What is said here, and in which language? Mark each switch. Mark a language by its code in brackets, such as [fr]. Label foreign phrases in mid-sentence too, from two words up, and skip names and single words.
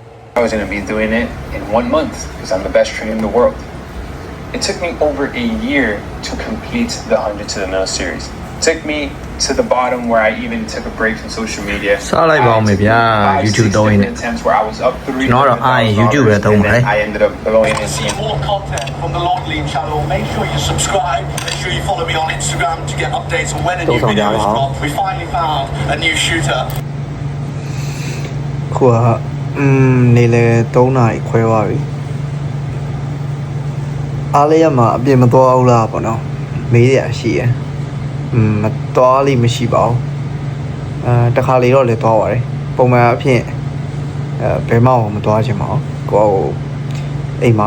[en] I was going to be doing it in 1 month because I'm the best trainer in the world. It took me over a year to complete the 100 to the Mill series. It took me to the bottom where I even took a break from social media. [my] စားလိုက်ပါဦးမယ်ဗျာ YouTube တော့ရင်းနဲ့ [en] attempts where I was up 3 [my] ကျွန်တော်တော့အားရင် YouTube ပဲသုံးပါတယ် [en] I ended up blowing in See more content from the Long Lean channel. Make sure you subscribe. Make sure you follow me on Instagram to get updates on when a new video is dropped. We finally found a new shooter. [my] ခုကနေလေ3နာရီခွဲသွားပြီအားလေးရမှာအပြင်မသွားဘူးလားပေါ့နော်မေးရရှိရမသွားလိမ့်မရှိပါဘူးတ ခါလေတော့လည်းသွားပါတယ်ပုံမှန်အဖြစ်ဘယ်မှမသွားချင်ပါဘူးကိုအိမ်မှာ